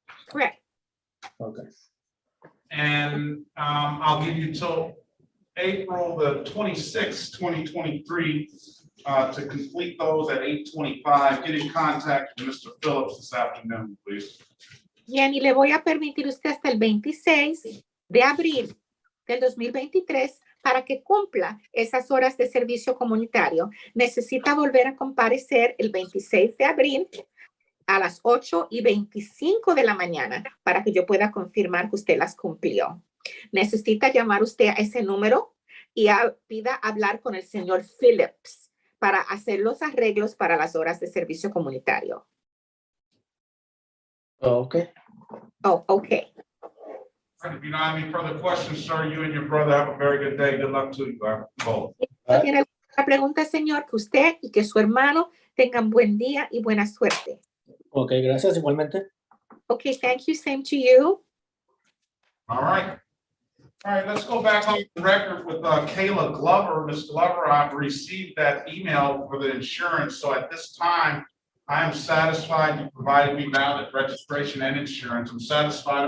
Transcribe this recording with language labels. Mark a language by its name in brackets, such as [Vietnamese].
[English] Correct. Okay. And I'll give you till April the 26th, 2023 to complete those at 8:25. Get in contact with Mr. Phillips this afternoon, please. [Spanish] Bien, y le voy a permitir usted hasta el 26 de abril del 2023 para que cumpla esas horas de servicio comunitario. Necesita volver a comparecer el 26 de abril a las 8:25 de la mañana para que yo pueda confirmar que usted las cumplió. Necesita llamar usted a ese número y pida hablar con el señor Phillips para hacer los arreglos para las horas de servicio comunitario. [English] Oh, okay. Oh, okay. If you don't have any further questions, sir, you and your brother have a very good day. Good luck to you both. [Spanish] ¿Tiene alguna pregunta, señor? Que usted y que su hermano tengan buen día y buena suerte. Ok, gracias igualmente. [English] Okay, thank you. Same to you. All right. All right, let's go back on the record with Kayla Glover. Ms. Glover, I've received that email for the insurance. So at this time, I am satisfied you provided me valid registration and insurance. I'm satisfied.